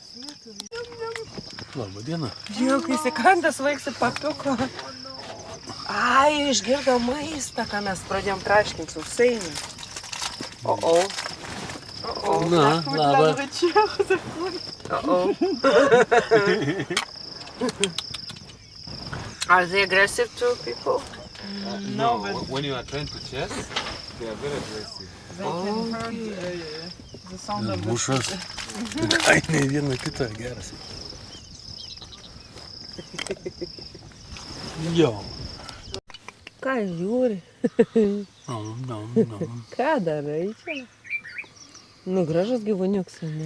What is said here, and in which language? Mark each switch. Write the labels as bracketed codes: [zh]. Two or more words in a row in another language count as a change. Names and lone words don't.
[lt] Labą dieną. Žiūrėk, įsikandęs vaiksi papiuko. Ai, išgirdo maistą, ką mes pradėjom traškinti sausainį. O-o. Na, labą. O-o. [en] Are they aggressive to people? No, when you are trying to chase, they are very aggressive. O, The sound of the [lt] Mušas. Ai, ne viena kita, geras. Jo. ką žiūri? No. Ką darai čia? Nu, gražus gyvūniuks, ne?